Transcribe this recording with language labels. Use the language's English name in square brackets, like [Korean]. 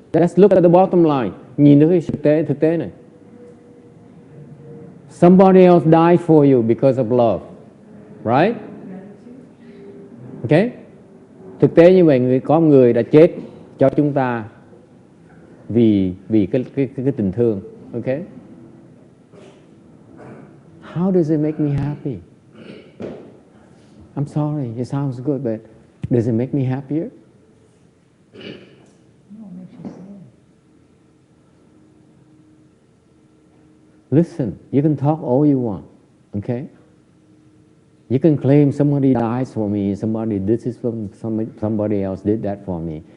[English] Let's look at the bottom line. [Vietnamese] Nhìn tới cái thực tế này. [English] Somebody else died for you because of love. Right? Okay? [Vietnamese] Thực tế như vậy, có một người đã chết cho chúng ta vì cái tình thương. [English] Okay? How does it make me happy? I'm sorry, it sounds good, but does it make me happier? No, it makes you sad. Listen, you can talk all you want, okay? You can claim somebody dies for me, somebody did this for me, somebody else did that for me.